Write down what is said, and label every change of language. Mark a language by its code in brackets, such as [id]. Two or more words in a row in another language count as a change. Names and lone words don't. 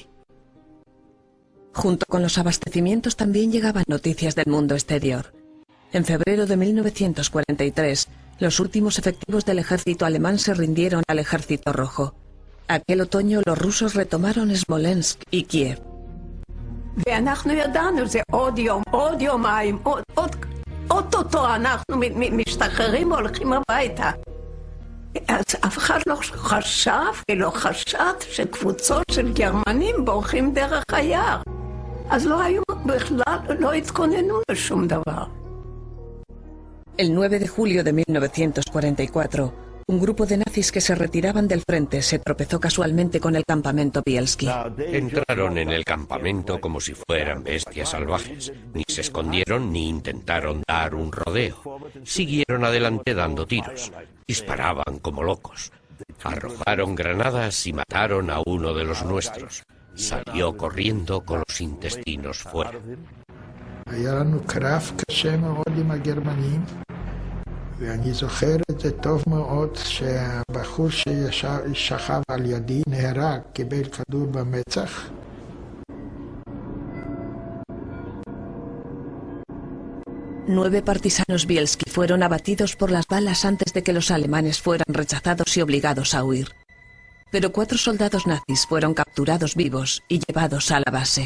[es] Junto con los abastecimientos también llegaban noticias del mundo exterior. En febrero de 1943, los últimos efectivos del ejército alemán se rindieron al ejército rojo. Aquel otoño los rusos retomaron Smolensk y Kiev. [he] ואנחנו ידענו, זה עוד יומיים, אוטוטו אנחנו משתחררים והולכים הביתה. אז אף אחד לא חשב ולא חשד שקבוצות של גרמנים בורחים דרך היער. אז לא היו בכלל, לא התכוננו לשום דבר. [es] El 9 de julio de 1944, un grupo de nazis que se retiraban del frente se tropezó casualmente con el campamento Bielski. Entraron en el campamento como si fueran bestias salvajes. Ni se escondieron ni intentaron dar un rodeo. Siguieron adelante dando tiros. Disparaban como locos. Arrojaron granadas y mataron a uno de los nuestros. Salió corriendo con los intestinos fuera. [he] היה לנו קרב קשה מאוד עם הגרמנים, ואני זוכר את זה טוב מאוד שהבחור ששכב על ידי נהרג, קיבל כדור במצח. [es] Nueve partisanos Bielski fueron abatidos por las balas antes de que los alemanes fueran rechazados y obligados a huir. Pero 4 soldados nazis fueron capturados vivos y llevados a la base.